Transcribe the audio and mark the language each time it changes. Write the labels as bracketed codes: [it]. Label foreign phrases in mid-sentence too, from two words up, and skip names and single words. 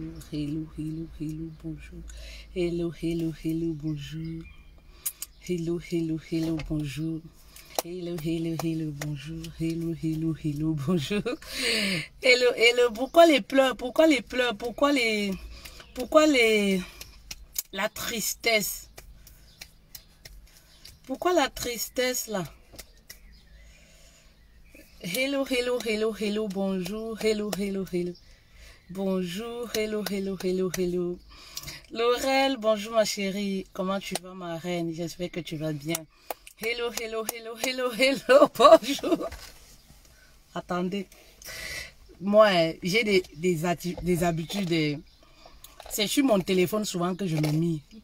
[en] Hello, hello, hello, bonjour. Hello, hello, hello, bonjour. Hello, hello, hello, bonjour. Hello, hello, hello, bonjour. Hello, hello, hello, bonjour. Hello, hello, [fr] pourquoi les pleurs? Pourquoi les pleurs? Pourquoi la tristesse? Pourquoi la tristesse là? [en] Hello, hello, hello, hello, bonjour. Hello, hello, hello. Bonjour, hello, hello, hello, hello. [fr] Laurel, bonjour ma chérie. Comment tu vas ma reine? J'espère que tu vas bien. [en] Hello, hello, hello, hello, hello, [fr] bonjour. Attendez. Moi, j'ai des habitudes. C'est sur mon téléphone souvent que je me mets.